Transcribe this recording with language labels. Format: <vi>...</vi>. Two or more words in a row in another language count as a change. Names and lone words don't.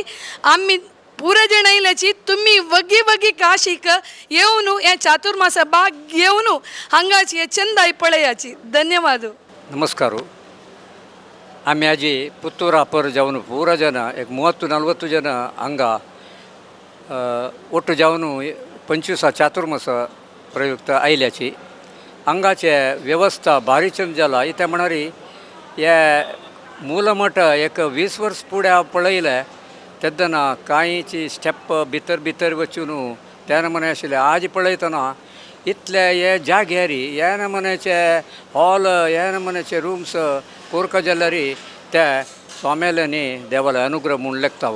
<kok>आमी पुरो जाण आयल्याची तुमी वगी वगी काशीक येवन हे चातुर्मासा भाग घेवन हांगाची हे चंदाय पळयाची. धन्यवाद. नमस्कार. आमी आजी पुत्तूरा पर जावन पुरा जन एक 30-40 जन हांगा ಒಟ್ಟು ಜಾವನು 25 ಚಾತುರ್ಮಾಸ ಪ್ರಯುಕ್ತ ಆಯ್ल्याची हांगाचे वेवस्था भारी चंद जाला. इथे म्हणरी हे मूलमठ एक 20 वर्स फुडें हांव पळयलें तेन्ना कांयची स्टेप भितर भितर वचून त्या नमने आशिल्ले. आज पळयतना इतले हे जाग्यारी ह्या नमन्याचे हॉल ह्या नमन्याचे रूम्स कोरका जाल्यार ते स्वाम्याले न्ही देवाले अनुग्रह म्हूण लेखताव.</kok>